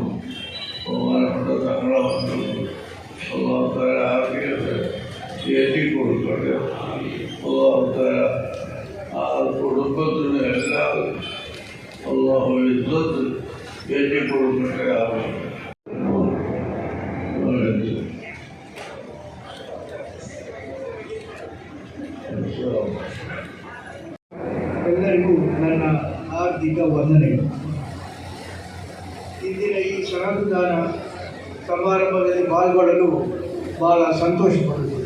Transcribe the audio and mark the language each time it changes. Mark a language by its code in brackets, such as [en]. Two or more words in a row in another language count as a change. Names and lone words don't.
[ml] ബഹുമാനപ്പെട്ട തങ്ങളെ വന്നത് അള്ളാഹുത്താല ആഫിയത്ത് ഏറ്റിക്കൊടുക്കട്ടെ. അള്ളാഹുത്താല ആ കുടുംബത്തിന് എല്ലാവരും അള്ളാഹു ഇസ്സത്ത് ഏറ്റിക്കൊടുക്കട്ടെ. [kn] ಎಲ್ಲರಿಗೂ ನನ್ನ ಹಾರ್ದಿಕ ವಂದನೆಗಳು. ಇಂದಿನ ಈ ಶ್ರಮದಾನ ಸಮಾರಂಭದಲ್ಲಿ ಪಾಲ್ಗೊಳ್ಳಲು ಬಹಳ ಸಂತೋಷಪಡುತ್ತೇನೆ.